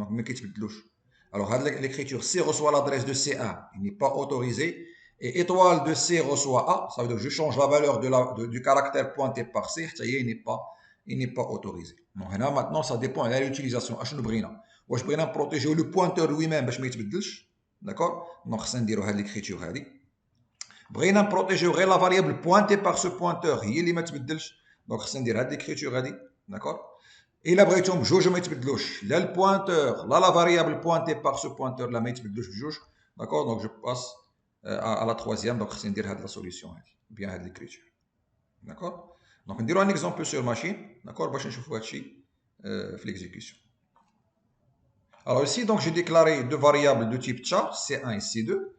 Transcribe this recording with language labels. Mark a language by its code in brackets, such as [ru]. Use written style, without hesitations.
[fr] Donc, alors l'écriture C reçoit l'adresse de C1, il n'est pas autorisé. Et étoile de C reçoit A, ça veut dire que je change la valeur du caractère pointé par C, il n'est pas autorisé. Donc maintenant, ça dépend de l'utilisation. Je vais protéger le pointeur lui-même [ar] باش ما يتبدلش. [fr] D'accord? [ar] Donc, خصنا نديروا هذه l'écriture هذه. بغينا نبروتيجيو غير [fr] la variable pointée par ce pointeur [ar] هي اللي ما تبدلش. Donc, خصنا ندير هذه l'écriture هذه. [fr] D'accord? [ar] إلا بغيتهم بجوج ما يتبدلوش. لا البوينتور لا [fr] la variable pointée par ce pointeur [ar] لا ما يتبدلوش بجوج. [fr] D'accord? Donc, je passe à la troisième, donc c'est dire la solution, bien l'écriture. D'accord? Donc on dira un exemple sur machine, d'accord? Bah, je vais l'exécution. Alors ici, donc j'ai déclaré deux variables de type char, C1 et C2.